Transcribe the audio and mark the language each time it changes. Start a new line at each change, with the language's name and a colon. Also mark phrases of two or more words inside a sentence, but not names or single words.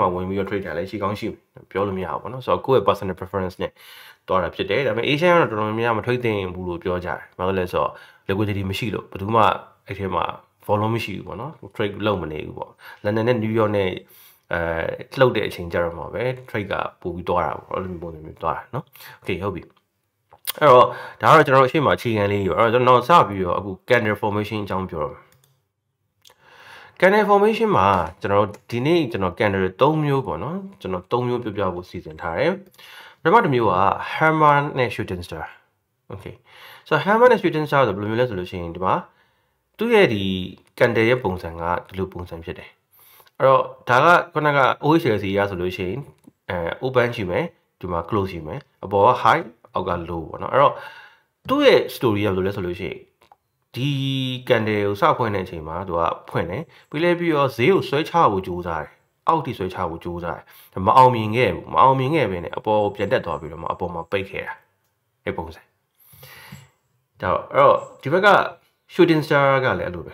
Burmese: မှာဝင်ပြီးတော့ trade တာလည်းရှိကောင်းရှိပြောလို့မရဘူးပေါ့နော်ဆိုတော့ကိုယ့်ရဲ့
English: personal preference
Burmese: နဲ့တွားတာဖြစ်တယ်ဒါပေမဲ့ Asian ကတော့တော်တော်များများမ trade သင့်ဘူးလို့ပြောကြတယ်ဘာလို့လဲဆိုတော့ liquidity မရှိလို့ဘယ်သူမှအဲ့ထဲမှာ volume မရှိဘူးပေါ့နော် trade လုပ်မနေဘူးပေါ့ London နဲ့ New York နဲ့လှုပ်တဲ့အချိန်ကြတော့မှာပဲ trade ကပို့ပြီးတွားတာပေါ့အဲ့လိုမျိုးပုံစံမျိုးတွားတာเนาะ okay ဟုတ်ပြီအဲ့တော့ဒါကတော့ကျွန်တော်အရှိမအခြေခံလေးရောအဲ့တော့ကျွန်တော်စပြီးတော့အခု
English: candle formation
Burmese: အကြောင်းပြောတော့
English: candle formation
Burmese: မှာကျွန်တော်ဒီနေ့ကျွန်တော် candle 3မျိုးပေါ့နော်ကျွန်တော်3မျိုးပြဖို့စီစဉ်ထားတယ်ပထမတစ်မျိုးက hammer နဲ့
English: shooting star okay so hammer
Burmese: နဲ့ shooting star ဆိုဘယ်လိုမျိုးလဲဆိုလို့ရှိရင်ဒီမှာသူ့ရဲ့ဒီ candle ရဲ့ပုံစံကဒီလိုပုံစံဖြစ်တယ်အဲ့တော့ဒါကခုနက OHLC ရဆိုလို့ရှိ ရင်open ရှိမယ်ဒီမှာ close ရှိမယ်အပေါ်က high အောက်က low ပေါ့နော်အဲ့တော့သူ့ရဲ့ story ကဘယ်လိုလဲဆိုလို့ရှိရင်ဒီ candle ကိုစဖွင့်တဲ့အချိန်မှာသူကဖွင့်တယ်ပြီးလဲပြီးတော့ဈေးကိုဆွဲချဖို့ကြိုးစားတယ်အောက်ထိဆွဲချဖို့ကြိုးစားတယ်မအောင်မြင်ခဲ့ဘူးမအောင်မြင်ခဲ့ပဲနဲ့အပေါ်ကိုပြန်တက်သွားပြီးတော့အပေါ်မှာပိတ်ခဲ့တာအဲ့ပုံစံဒါအဲ့တော့ဒီဘက်က
English: shooting star
Burmese: ကလည်းအဲ့လိုပဲ